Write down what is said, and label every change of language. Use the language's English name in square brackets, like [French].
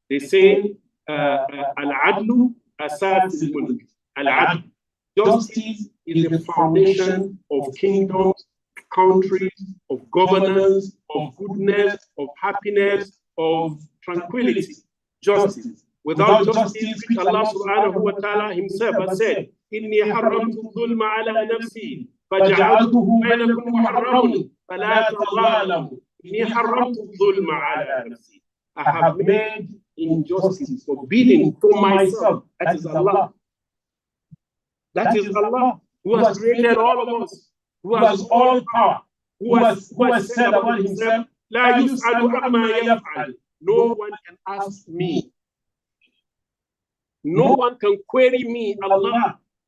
[English] They say, [Arabic] Al-Adlu Asas al-Mulk. Al-Adl. [English] Justice is the foundation of kingdoms, countries, of governance, of goodness, of happiness, of tranquility. Justice. Without justice, which Allah subhanahu wa ta'ala himself has said, [Arabic] إِنِّي حَرَّمْتُ الظُّلْمَ عَلَى نَفْسِي فَجَعَلْتُهُ بَيْنَكُمْ مُحَرَّمٌ فَلَا تَظَالَمُوا إِنِّي حَرَّمْتُ الظُّلْمَ عَلَى نَفْسِي. [English] I have made injustice, forbidding for myself. That is Allah. That is Allah, who has created all of us, who has all power, who has said about himself, [Arabic] La yus'alu amma yaf'al. [English] No one can ask me. No one can query me, Allah.